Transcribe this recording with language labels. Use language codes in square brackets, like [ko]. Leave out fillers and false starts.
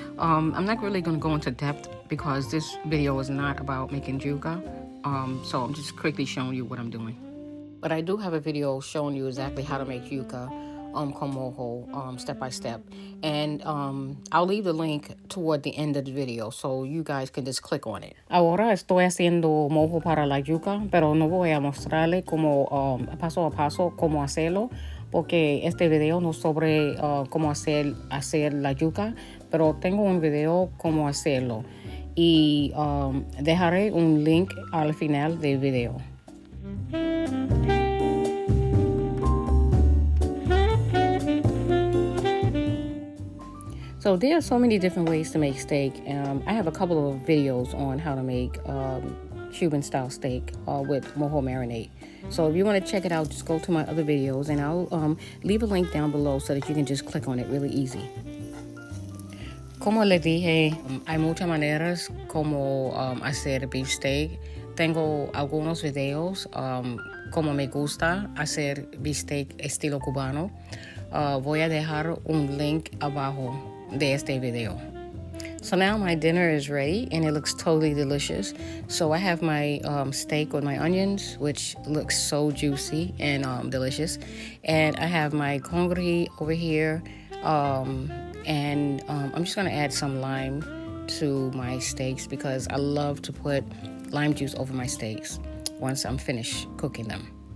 [en] I'm not really gonna go into depth because this video is not about making yuca. So I'm just quickly showing you what I'm doing. But I do have a video showing you exactly how to make yuca con mojo step by step. And I'll leave the link toward the end of the video so you guys can just click on it. [es] Ahora estoy haciendo mojo para la yuca, pero no voy a mostrarle como paso a paso cómo hacerlo, porque este video no es sobre cómo hacer la yuca, pero tengo un video cómo hacerlo. Y dejaré un link al final del video. [en] So there are so many different ways to make steak. I have a couple of videos on how to make Cuban style steak with mojo marinade. So if you want to check it out, just go to my other videos, and I'll leave a link down below so that you can just click on it really easy. [es] Como les dije, hay muchas maneras como hacer beef steak. Tengo algunos videos como me gusta hacer beef steak estilo cubano. Voy a dejar un link abajo de este video. [en] So now my dinner is ready and it looks totally delicious. So I have my steak with my onions, which looks so juicy and delicious. And I have my congri over here. And I'm just gonna add some lime to my steaks because I love to put lime juice over my steaks once I'm finished cooking them.